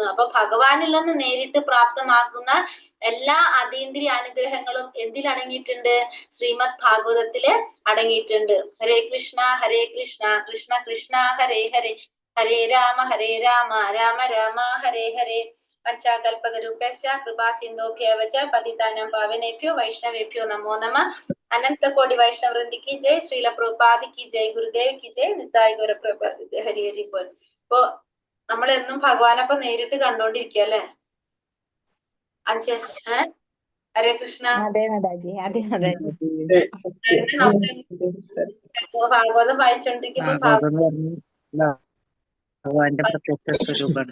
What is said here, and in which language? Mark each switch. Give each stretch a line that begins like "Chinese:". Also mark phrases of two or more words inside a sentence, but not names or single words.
Malayalam: അപ്പൊ ഭഗവാനിൽ നിന്ന് നേരിട്ട് പ്രാപ്തമാക്കുന്ന എല്ലാ അതീന്ദ്രിയ അനുഗ്രഹങ്ങളും എന്തിൽ അടങ്ങിയിട്ടുണ്ട്? ശ്രീമദ് ഭാഗവതത്തില് അടങ്ങിയിട്ടുണ്ട്.
Sanskrit: ഹരേ കൃഷ്ണ കൃഷ്ണ കൃഷ്ണ ഹരേ ഹരേ, ഹരേ രാമ രാമ രാമ ഹരേ ഹരേ. പഞ്ചാകൽപതരൂപശ്ച കൃപാ സിന്ധോഭ്യവ ച പതിതാനാം പാവനേഭ്യോ വൈഷ്ണവേഭ്യോ നമോ നമഃ.
Hindi: अनंत कोटि वैष्णव वृंद की जय, श्रील प्रभुपाद की जय, गुरुदेव की जय, निताय गौर प्रभु हरि हरि बोल.
Malayalam: ഇപ്പൊ നമ്മൾ എന്നും ഭഗവാനൊപ്പം നേരിട്ട് കണ്ടോണ്ടിരിക്കുക അല്ലെ?
Sanskrit: ഹരേ കൃഷ്ണ.
Malayalam: അതെ മാതാജി, അതെ മാതാജി. നമുക്ക് ഭാഗവതം വായിച്ചോണ്ടിരിക്കുമ്പോ ഭഗവാന്റെ പ്രത്യക്ഷ സ്വരൂപാണ്.